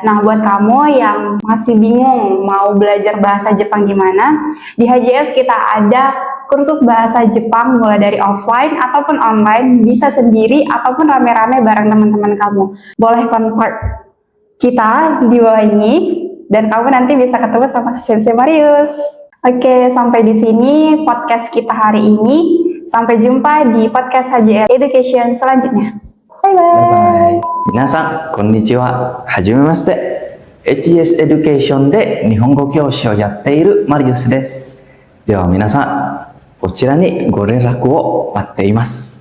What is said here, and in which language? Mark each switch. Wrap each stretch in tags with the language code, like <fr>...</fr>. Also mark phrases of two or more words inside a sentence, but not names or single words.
<id>Nah, buat kamu yang masih bingung mau belajar bahasa Jepang gimana, di HJS kita ada kursus bahasa Jepang mulai dari offline ataupun online, bisa sendiri ataupun rame-rame bareng teman-teman kamu. Boleh contact kita di bawah ini dan kamu nanti bisa ketemu sama Sensei Marius. Oke, sampai di sini podcast kita hari ini. Sampai jumpa di podcast HJS Education selanjutnya.</id> <en>Bye bye.</en> <ja>皆さん、こんにちは。はじめまして。HGS エデュケーションで日本語教師をやっているマリウスです。では皆さん、こちらにご連絡を待っています。</ja>